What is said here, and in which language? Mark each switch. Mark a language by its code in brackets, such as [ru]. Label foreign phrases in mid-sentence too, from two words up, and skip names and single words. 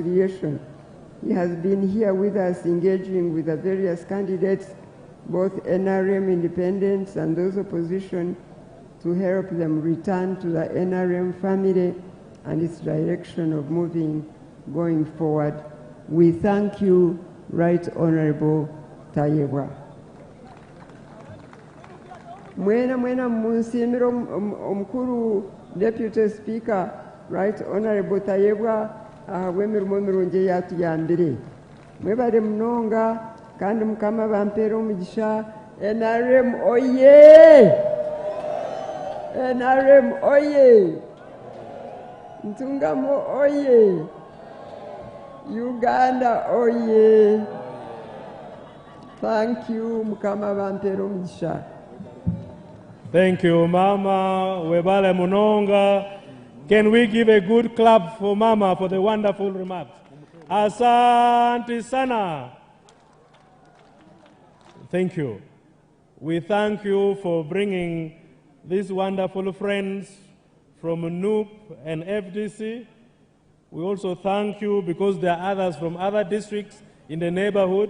[en] He has been here with us engaging with the various candidates both NRM independents and those opposition to help them return to the NRM family and its direction of going forward. We thank you, Right Honorable Tayebwa. [nyn] Mwena munsimiro omkuru [en] Deputy Speaker, Right Honorable [nyn] Tayebwa, wemirimo mirungi yatuyambire. Mwebale mnonga kandi mukama bampera omugisha. NRM oye! NRM oye! Ntungamo oye! Uganda oye! [en] Thank you, [nyn] mukama bampera omugisha. [en] Thank you, Mama [nyn] Webale Munonga. [en] Can we give a good clap for Mama for the wonderful remarks? [sw] Asante sana. [en] Thank you. We thank you for bringing these wonderful friends from NUP and FDC. We also thank you because there are others from other districts in the neighborhood.